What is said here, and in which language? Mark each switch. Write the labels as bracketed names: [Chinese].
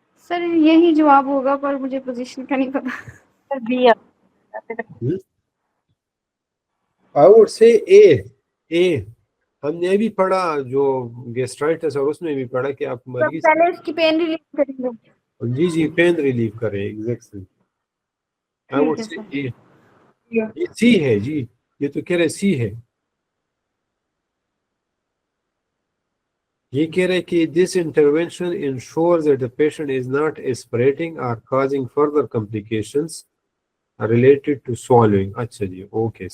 [Urdu] سر یہی جواب ہوگا پر مجھے پوزیشن کا نہیں پتا. سر be [English] I would say A. [Urdu] ہم نے ابھی پڑھا جو گیسٹرائٹس اور اس میں بھی پڑھا کہ آپ مریض پہلے اس کی پین ریلیف کریں گے. جی پین ریلیف کریں. [English] exactly I would [Urdu] ٹھیک ہے سر. [English] A. [Urdu] یہ سی ہے جی، یہ تو کہہ رہے سی ہے. یہ کہہ رہے کہ [English] this intervention ensures that the patient is not aspirating or causing further complications related to swallowing. [Urdu] اچھا جی اوکے.